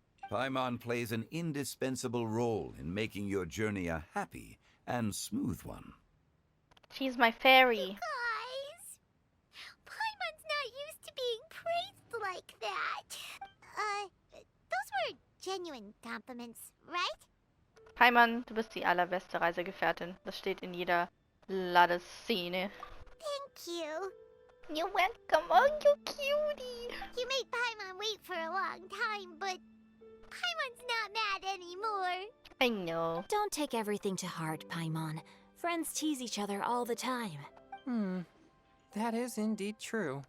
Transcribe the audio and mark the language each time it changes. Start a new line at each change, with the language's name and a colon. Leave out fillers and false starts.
English: Paimon plays an indispensable role in making your journey a happy and smooth one. She's my fairy. Guys, Paimon's not used to being praised like that. Those were genuine compliments, right?
German: Paimon, du bist die allerbeste Reisegefährtin. Das steht in jeder Ladeszene.
English: Thank you. You're welcome. Oh, you cutie. You made Paimon wait for a long time, but Paimon's not mad anymore. I know. Don't take everything to heart, Paimon. Friends tease each other all the time. That is indeed true.